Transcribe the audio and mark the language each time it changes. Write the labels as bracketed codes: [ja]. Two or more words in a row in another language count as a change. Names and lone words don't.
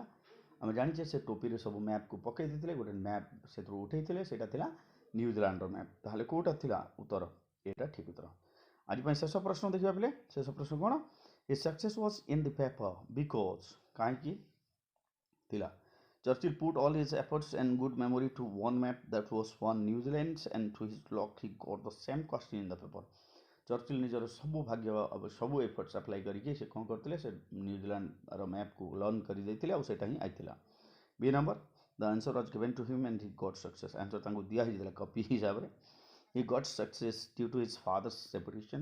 [or] ଆମେ ଜାଣିଛେ ସେ ଟୋପିରେ ସବୁ ମ୍ୟାପ୍କୁ ପକାଇ ଦେଇଥିଲେ, ଗୋଟେ ମ୍ୟାପ୍ ସେଥିରୁ ଉଠାଇଥିଲେ, ସେଇଟା ଥିଲା ନ୍ୟୁଜିଲାଣ୍ଡର ମ୍ୟାପ୍। ତାହେଲେ କେଉଁଟା ଥିଲା ଉତ୍ତର? ଏଇଟା ଠିକ୍ ଉତ୍ତର। ଆଜି ପାଇଁ ଶେଷ ପ୍ରଶ୍ନ ଦେଖିବା ପିଲେ। ଶେଷ ପ୍ରଶ୍ନ କ'ଣ? [en] A success was in the paper because. [or] କାହିଁକି ଥିଲା? [en] Churchill put all his efforts and good memory to one map that was won New Zealand, and to his luck he got the same question in the paper. [or] ଚର୍ଚିଲ୍ ନିଜର ସବୁ ଭାଗ୍ୟ ସବୁ [en] efforts apply [or] କରିକି ସେ କ'ଣ କରିଥିଲେ? ସେ ନ୍ୟୁଜିଲାଣ୍ଡର ମ୍ୟାପ୍କୁ ଲର୍ନ କରିଦେଇଥିଲେ, ଆଉ ସେଇଟା ହିଁ ଆଇଥିଲା। [en] B number, the answer was given to him and he got success. [or] ଆନ୍ସର୍ ତାଙ୍କୁ ଦିଆହେଇଥିଲା କପି ହିସାବରେ। [en] He got success due to his father's reputation.